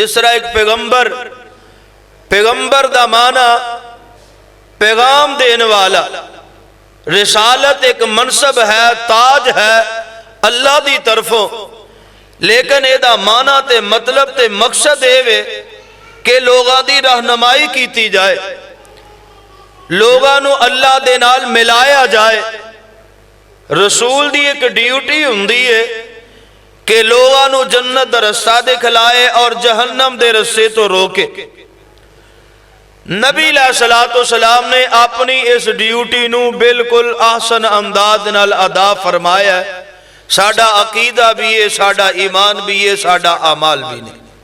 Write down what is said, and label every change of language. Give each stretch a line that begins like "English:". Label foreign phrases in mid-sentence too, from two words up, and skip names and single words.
Punjabi: جس طرح ایک پیغمبر دا معنی پیغام دینے والا، رسالت ایک منصب ہے، تاج ہے اللہ دی طرفوں، لیکن ایدہ معنی تے مطلب تے مقصد ہے کہ لوگاں دی رہنمائی کیتی جائے، لوگاں نو اللہ دے نال ملایا جائے۔ رسول دی ایک ڈیوٹی ہوندی ہے کہ لوگاں نو جنت دا رستہ دکھلائے اور جہنم دے رستے تو روکے۔ نبی علیہ السلام نے اپنی اس ڈیوٹی نو بالکل احسن انداز نال ادا فرمایا ہے۔ ساڈا عقیدہ بھی ہے، ساڈا ایمان بھی ہے، ساڈا اعمال بھی نہیں۔